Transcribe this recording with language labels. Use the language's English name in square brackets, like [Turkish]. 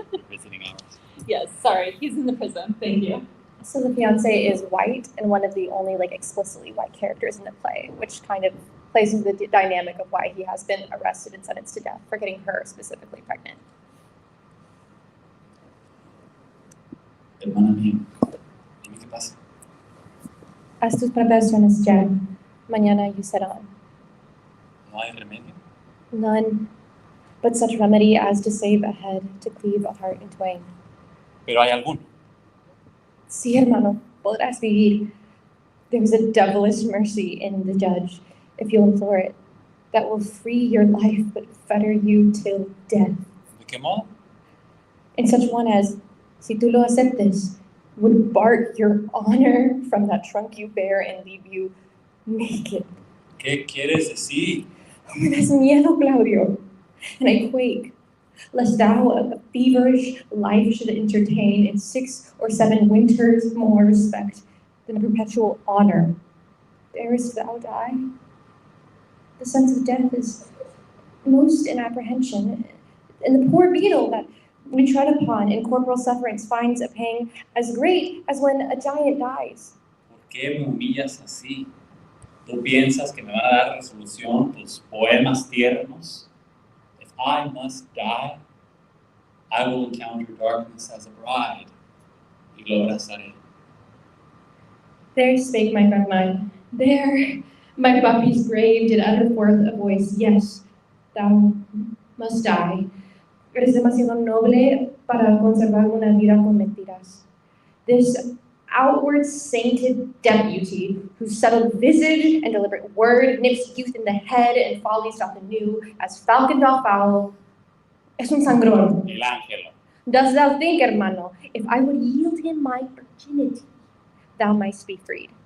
[English] Visiting hours. Yes, sorry, he's in the prison. Thank you. So the fiance is white and one of the only explicitly white characters in the play, which kind of plays into the dynamic of why he has been arrested and sentenced to death for getting her specifically pregnant. [Spanish] Hermana mía, dime qué pasa. Haz tus preparaciones ya. [English] Mañana you set on. [Spanish] No hay remedio. [English] None but such remedy as to save a head, to cleave a heart in twain. [Spanish] Pero hay alguno. Sí, hermano, podrás vivir. [English] There is a devilish mercy in the judge, if you'll implore it, that will free your life but fetter you till death. [Spanish] ¿De qué modo? [English] In such one as, [Spanish] si tú lo aceptes, [English] would bark your honor from that trunk you bear and leave you naked. [Spanish] ¿Qué quieres decir? Me das miedo, [English] Claudio, and I quake, lest thou a feverish life should entertain in 6 or 7 winters more respect than a perpetual honor. Darest thou die? The sense of death is most in apprehension, and the poor beetle that we tread upon in corporal sufferance finds a pang as great as when a giant dies. [Spanish] ¿Por qué me humillas así? ¿Tú piensas que me van a dar resolución tus poemas tiernos? [English] If I must die, I will encounter darkness as a bride, [Spanish] y lo abrazaré. [English] There spake my friend mine, there my puppy's grave did utter forth a voice, yes, thou must die. [Spanish] Eres demasiado noble para conservar una vida con mentiras. [English] This outward sainted deputy, whose settled visage and deliberate word nips youth in the head and follies doth anew, as falcon doth fowl, [Spanish] es un sangrón. El ángelo. [English] Dost thou think, hermano, if I would yield him my virginity, thou mightst be freed?